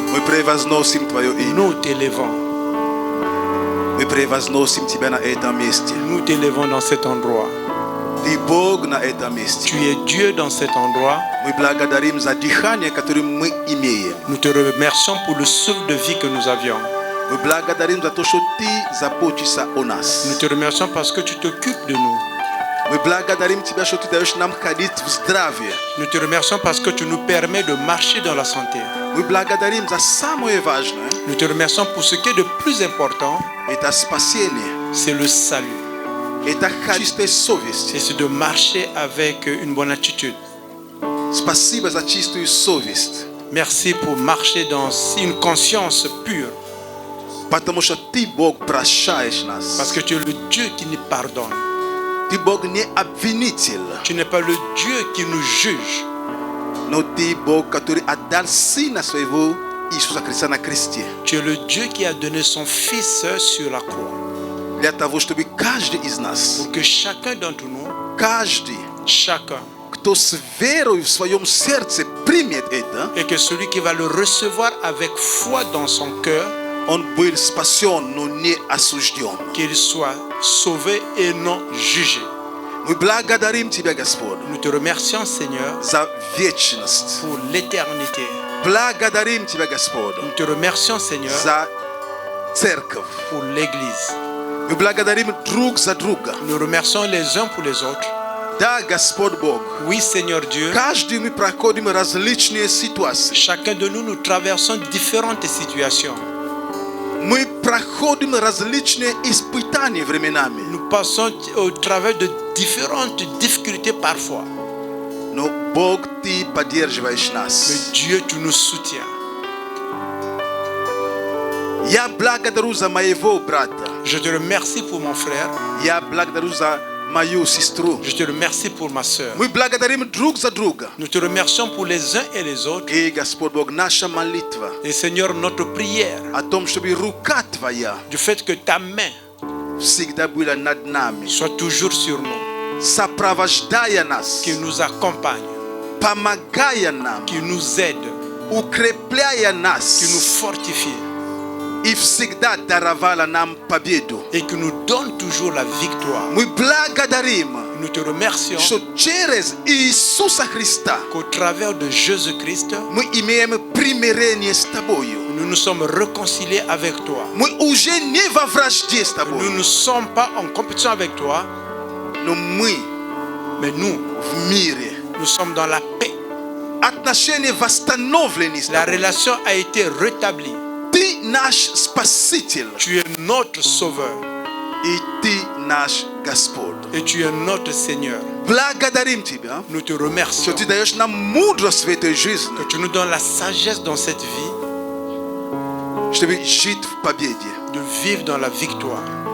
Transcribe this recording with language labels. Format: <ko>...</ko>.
<ru>Мы превозносим Твое имя.</ru> <fr>Nous t'élevons.</fr> <ru>Мы превозносим Тебя на этом месте.</ru> <fr>Nous t'élevons dans cet endroit.</fr> <ru>Ты Бог на этом месте.</ru> <fr>Tu es Dieu dans cet endroit.</fr> <ru>Мы благодарим за дыхание, которое мы имеем.</ru> <fr>Nous te remercions pour le souffle de vie que nous avions.</fr> <ru>Мы благодарим за то, что Ты заботишься о нас.</ru> <fr>Nous te remercions parce que tu t'occupes de nous.</fr> <ru>Мы благодарим Тебя, что Ты даешь нам ходить в здравии.</ru> <fr>Nous te remercions parce que tu nous permets de marcher dans la santé.</fr> <ru>Мы благодарим за самое важное.</ru> <fr>Nous te remercions pour ce qui est de plus important,</fr> <ru>Это спасение.</ru> <fr>c'est le salut.</fr> <ru>Это чистая совесть.</ru> <fr>Et c'est de marcher avec une bonne attitude.</fr> <ru>Спасибо за чистую совесть.</ru> <fr>Merci pour marcher dans une conscience pure.</fr> <ru>Потому что Ты, Бог, прощаешь нас.</ru> <fr>Parce que tu es le Dieu qui nous pardonne.</fr> <ru>Ты, Бог, не обвинитель.</ru> <fr>Tu n'es pas le Dieu qui nous juge.</fr> <ru>Но Ты, Бог, который отдал Сына Своего Иисуса Христа на кресте.</ru> <fr>Tu es le Dieu qui a donné son Fils sur la croix.</fr> <ru>Для того, чтобы каждый из нас,</ru> <fr>Pour que chacun d'entre nous,</fr> <ru>каждый,</ru> <fr>chacun,</fr> <ru>кто с верой в своем сердце примет это,</ru> <fr>et que celui qui va le recevoir avec foi dans son cœur,</fr> <ru>он был спасен, но не осужден.</ru> <fr>qu'il soit sauvé et non jugé.</fr> <ru>Мы благодарим Тебя, Господь,</ru> <fr>Nous te remercions, Seigneur,</fr> <ru>за вечность.</ru> <fr>pour l'éternité.</fr> <ru>Благодарим Тебя, Господь,</ru> <fr>Nous te remercions, Seigneur,</fr> <ru>за церковь.</ru> <fr>pour l'Église.</fr> <ru>Мы благодарим друг за друга.</ru> <fr>Nous remercions les uns pour les autres.</fr> <ru>Да, Господь Бог,</ru> <fr>Oui, Seigneur Dieu,</fr> <ru>каждый мы проходим различные ситуации.</ru> <fr>chacun de nous, nous traversons différentes situations.</fr> <ru>Мы проходим различные испытания временами.</ru> <fr>Nous passons au travers de différentes difficultés parfois.</fr> <ru>Но Бог, Ты поддерживаешь нас.</ru> <fr>Mais Dieu, tu nous soutiens.</fr> <ru>Я благодарю за моего брата.</ru> <fr>Je te remercie pour mon frère.</fr> <ru>Я благодарю за мою сестру.</ru> <fr>Je te remercie pour ma soeur.</fr> <ru>Мы благодарим друг за друга.</ru> <fr>Nous te remercions pour les uns et les autres.</fr> <ru>И, Господь Бог, наша молитва</ru> <fr>Et Seigneur, notre prière,</fr> <ru>о том, чтобы рука Твоя</ru> <fr>du fait que ta main</fr> <ru>всегда была над нами,</ru> <fr>soit toujours sur nous,</fr> <ru>сопровождая нас,</ru> <fr>qui nous accompagne,</fr> <ru>помогая нам,</ru> <fr>qui nous aide,</fr> <ru>укрепляя</ru> <fr>qui nous</fr> <ru>нас</ru> <fr>fortifie</fr> <ru>и всегда даровала нам победу.</ru> <fr>et qui nous donne toujours la victoire.</fr> <ru>Мы благодарим,</ru> <fr>Nous te remercions</fr> <ru>что через Иисуса Христа</ru> <fr>qu'au travers de Jésus-Christ,</fr> <ru>мы имеем примирение с Тобою.</ru> <fr>nous nous sommes réconciliés avec toi.</fr> <ru>Мы уже не во вражде с</ru> <fr>Nous</fr> <ru>Тобой,</ru> <fr>ne sommes pas en compétition avec toi,</fr> <ru>но мы</ru> <fr>mais nous,</fr> <ru>в мире.</ru> <fr>nous sommes dans la paix.</fr> <ru>Отношения восстановлены с</ru> <fr>La</fr> <ru>Тобой.</ru> <fr>relation a été rétablie.</fr> <ru>Ты наш Спаситель,</ru> <fr>Tu es notre Sauveur</fr> <ru>и Ты наш Господь.</ru> <fr>et tu es notre Seigneur.</fr> <ru>Благодарим Тебя,</ru> <fr>Nous te</fr> <ru>что</ru> <fr>remercions</fr> <ru>Ты даешь нам мудрость в этой жизни,</ru> <fr>que tu nous donnes la sagesse dans cette vie</fr> <ru>чтобы жить в победе.</ru> <fr>de vivre dans la victoire.</fr>